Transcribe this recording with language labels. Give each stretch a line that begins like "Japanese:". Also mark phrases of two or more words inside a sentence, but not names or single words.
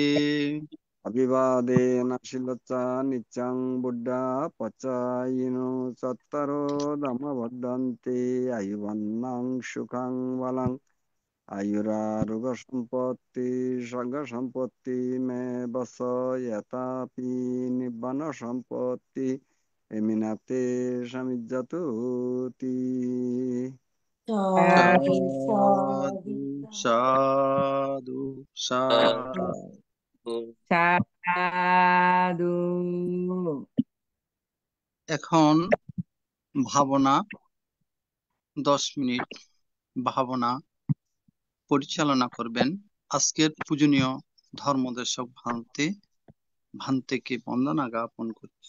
Pali: Abhivadena silaca niccang buddha pacayino sattaro dhamma vaddante ayuvannang sukhang valang Ayuraruga sampatti saga sampatti me basa yatapi nibbana sampatti eminate samijjatuti. Sadhu, Sadhu, sadhu, sadhu. sadhu.
Bangla: এখন ভাবনা 10 মিনিট ভাবনা পরিচালনা করবেন আজকের পূজনীয় ধর্মদেশক ভান্তেকে বন্দনা জ্ঞাপন করছি।